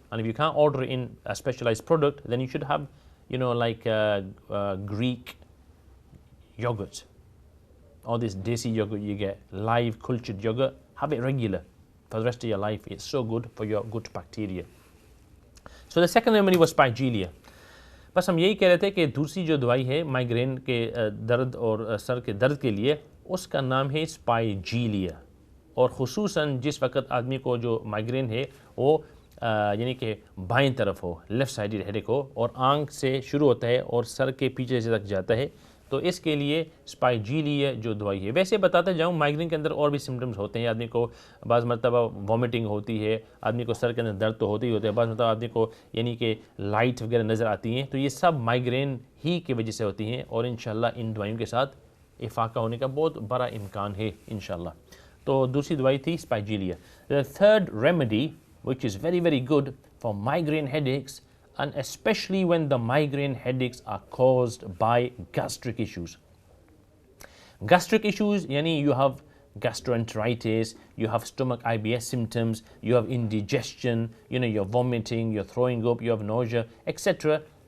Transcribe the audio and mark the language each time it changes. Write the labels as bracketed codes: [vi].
[en] And if you can't order it in a specialized product, then you should have, like Greek yogurt, or this desi yogurt you get, live cultured yogurt. Have it regular for the rest of your life. It's so good for your gut bacteria. So the second remedy was Spigelia. [hi] बस हम यही कह रहे थे कि दूसरी जो दवाई है माइग्रेन के दर्द और सर के दर्द के लिए, उसका नाम है स्पाइजीलिया। और ख़ुसूसन जिस वक्त आदमी को जो माइग्रेन है वो यानी कि बाएं तरफ हो, लेफ़्ट साइडेड हेडेक हो, और आंख से शुरू होता है और सर के पीछे से तक जाता है, तो इसके लिए स्पाइजीलिया जो दवाई है। वैसे बताते जाऊँ, माइग्रेन के अंदर और भी सिम्टम्स होते हैं। आदमी को बाज़ मरतबा वॉमिटिंग होती है, आदमी को सर के अंदर दर्द तो होते ही होते हैं, बाज़ मरतबा आदमी को यानी कि लाइट वगैरह नज़र आती हैं, तो ये सब माइग्रेन ही की वजह से होती हैं, और इंशाल्लाह इन दवाइयों के साथ इफ़ाक़ा होने का बहुत बड़ा इम्कान है इंशाल्लाह। तो दूसरी दवाई थी स्पाइजीलिया। [en] The third remedy which is very good for migraine headaches, and especially when the migraine headaches are caused by gastric issues. Gastric issues, yani you have gastroenteritis, you have stomach IBS symptoms, you have indigestion, you're vomiting, you're throwing up, you have nausea, etc.